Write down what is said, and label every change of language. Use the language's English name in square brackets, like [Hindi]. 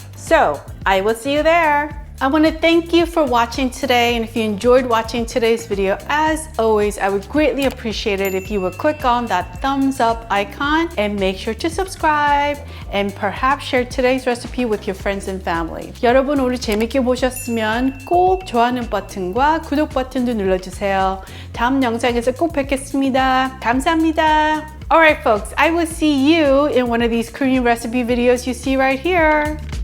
[English] So I will see you there. I want to thank you for watching today, and if you enjoyed watching today's video, as always, I would greatly appreciate it if you would click on that thumbs up icon and make sure to subscribe and perhaps share today's recipe with your friends and family. [Korean] 여러분 오늘 재밌게 보셨으면 꼭 좋아하는 버튼과 구독 버튼도 눌러주세요. 다음 영상에서 꼭 뵙겠습니다. 감사합니다. [English] Alright folks, I will see you in one of these Korean recipe videos you see right here.